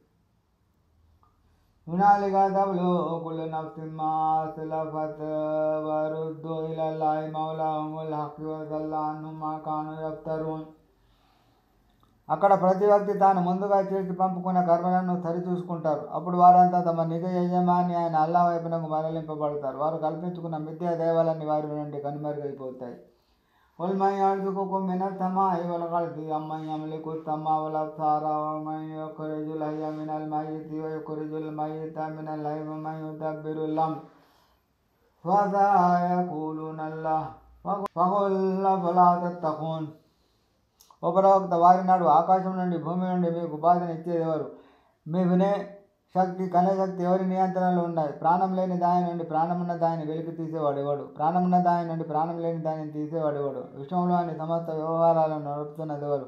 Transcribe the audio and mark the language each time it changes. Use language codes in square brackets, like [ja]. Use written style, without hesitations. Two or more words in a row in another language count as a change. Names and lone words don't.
[ar] هنالك تبلو نفس ما أسلفت وردوا إلى الله مولاهم الحق وضل عنهم ما كانوا يفترون. [te] అక్కడ ప్రతి వ్యక్తి తాను ముందుగా చేసి పంపుకున్న కర్మలను సరిచూసుకుంటారు. అప్పుడు వారంతా తమ నిజ యజమాని అయిన అల్లాహ్ వైపునకు మరలింపబడతారు. వారు కల్పించుకున్న మిథ్యా దైవాలన్నీ వారి నుండి కనుమరుగైపోతాయి. [ar] قل من يرزقكم من السماء والأرض أمن يملك السمع والأبصار ومن يخرج الحي من الميت ويخرج الميت من الحي ومن يدبر الأمر فسيقولون الله فقل أفلا تتقون. [te] ఓ ప్రవక్త, వారి నాడు ఆకాశం నుండి భూమి నుండి మీకు ఉపాధిని ఇచ్చేది ఎవరు? మీ వినే శక్తి కనే శక్తి ఎవరి నియంత్రణలో ఉన్నాయి? ప్రాణం లేని దాని నుండి ప్రాణమున్న దానిని వెలికి తీసేవాడు ఎవడు? ప్రాణమున్న దాని నుండి ప్రాణం లేని దానిని తీసేవాడు ఎవడు? విశ్వంలోని సమస్త వ్యవహారాలను నడుపుతున్నది ఎవరు?